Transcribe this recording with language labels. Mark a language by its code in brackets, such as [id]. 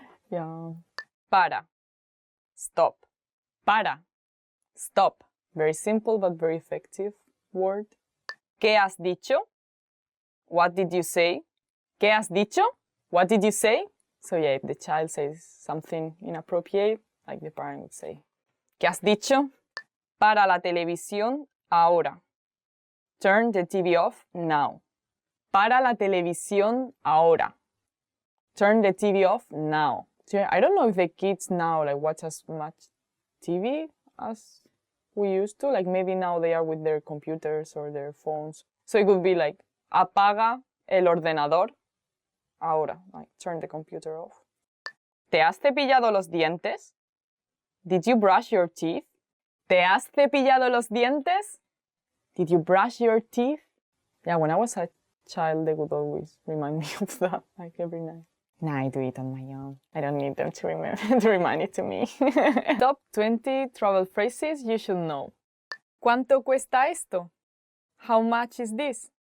[en] Yeah. [es] Para. [en] Stop. [es] Para. [en] Stop. Very simple but very effective word. [es] ¿Qué has dicho? [en] What did you say? [es] ¿Qué has dicho? [en] What did you say? So yeah, if the child says something inappropriate, like the parent would say, [es] ¿Qué has dicho? Para la televisión ahora. [en] Turn the TV off now. [es] Para la televisión ahora. [en] Turn the TV off now. So I don't know if the kids now like watch as much TV as we used to. Like maybe now they are with their computers or their phones. So it would be like, [es] apaga el ordenador ahora. [en] Like turn the computer off. [es] ¿Te has cepillado los dientes? [en] Did you brush your teeth? [es] ¿Te has cepillado los dientes? [en] Did you brush your teeth? Yeah, when I was a child, they would always remind me of that, like every night. Now I do it on my own. I don't need them to remind it to me. Top 20 travel phrases you should know. [es] ¿Cuánto cuesta esto? [en] How much is this?